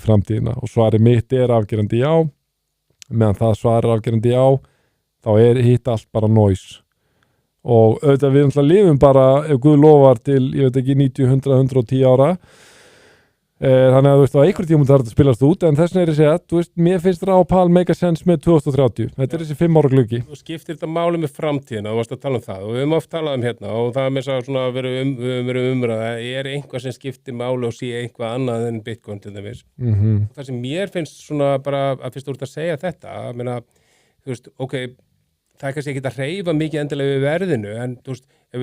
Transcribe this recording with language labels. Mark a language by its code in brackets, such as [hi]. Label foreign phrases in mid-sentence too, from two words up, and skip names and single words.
[is] framtíðina og svarið mitt er afgerandi já meðan það svarið afgerandi já þá er hitt allt bara noise og auðvitað við lifum bara ef Guð lofar til, ég veit ekki 90, 100, 110 ára þannig að þú veist á einhver tíma þarf þetta að spilast út en þess vegna er ég að segja, þú veist, mér finnst Rá Pál [en] make a sense [is] með 2030, þetta er þessi 5 ára gluggi. Þú skiptir þetta máli með framtíðina, þú varst að tala það og við höfum oft talað hérna og það er með svona verið umræða, er einhvað sem skiptir máli og sé einhvað annað en Bitcoin til dæmis. Það sem mér finnst svona bara að fyrst úr að segja þetta, að meina, þú veist, ok, það er kannski ekki að hreyfa mikið endilega við verðinu en þú veist, ef